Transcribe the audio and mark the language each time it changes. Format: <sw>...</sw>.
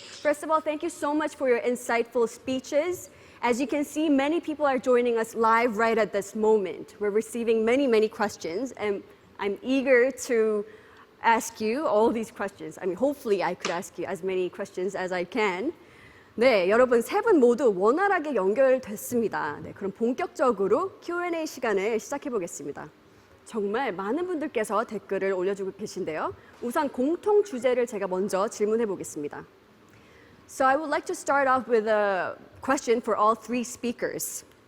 <en>First of all, thank you so much for your insightful speeches. As you can see, many people are joining us live right at this moment. We're receiving many, many questions, and I'm eager to ask you all these questions. I mean, hopefully I could ask you as many questions as I can.</en> <ko>네, 여러분 세 분 모두 원활하게 연결됐습니다. 네, 그럼 본격적으로 Q&A 시간을 시작해 보겠습니다. 정말 많은 분들께서 댓글을 올려주고 계신데요. 우선 공통 주제를 제가 먼저 질문해 보겠습니다.</ko> <en>So I would like to start off with a question for all three speakers.</en>